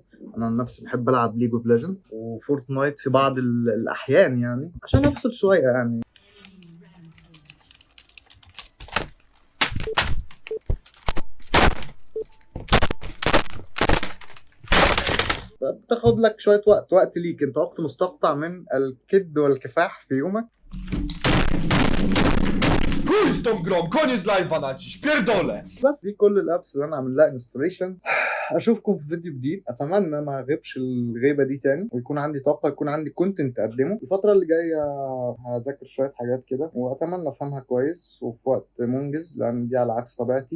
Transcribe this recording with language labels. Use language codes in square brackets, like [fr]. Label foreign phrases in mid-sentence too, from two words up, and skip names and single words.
[ar] انا عن نفسي بحب العب ليج اوف ليجندز وفورتنايت في بعض الاحيان يعني عشان افصل شويه يعني. بتاخد لك شويه وقت ليك انت، وقت مستقطع من الكد والكفاح في يومك. [pl] Chuj z tą grą, koniec live'a na dziś, pierdolę! [ar] بس دي كل الابس اللي انا عامل لها انستليشن. اشوفكم في فيديو جديد. اتمنى ما اغيبش الغيبه دي تاني، ويكون عندي طاقه، يكون عندي كونتنت اقدمه. الفتره اللي جايه هذاكر شويه حاجات كده، واتمنى افهمها كويس وفي وقت منجز، لان دي على عكس طبيعتي.